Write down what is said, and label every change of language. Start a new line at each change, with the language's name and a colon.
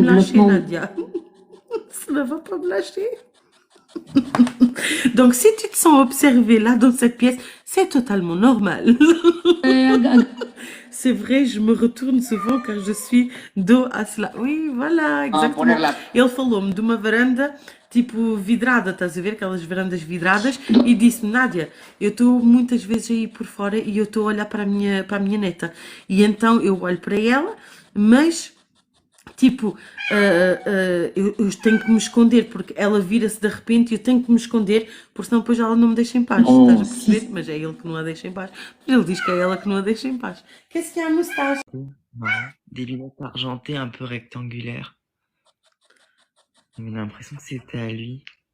French: me lâcher, développement. Nadia. Sinon, elle va pas me lâcher. Donc, si tu te sens observée là, dans cette pièce, c'est totalement normal. C'est vrai, je me retourne souvent car je suis dos à cela. Oui, voilà, exatamente.
Portuguese: Ele falou-me de uma varanda, tipo, vidrada, estás a ver? Aquelas varandas vidradas. E disse-me, Nádia, eu estou muitas vezes aí por fora e eu estou a olhar para a minha neta. E então eu olho para ela, mas, tipo, eu tenho que me esconder, porque ela vira-se de repente e eu tenho que me esconder, porque senão depois ela não me deixa em paz. Oh, Estás a perceber? Mas é ele que não a deixa em paz. Ele diz que é ela que não a deixa em paz.
French: Qu'est-ce qu'il y a, moustache? Marrant. Des lunettes argentées un peu rectangulaires. J'ai l'impression que c'était à lui.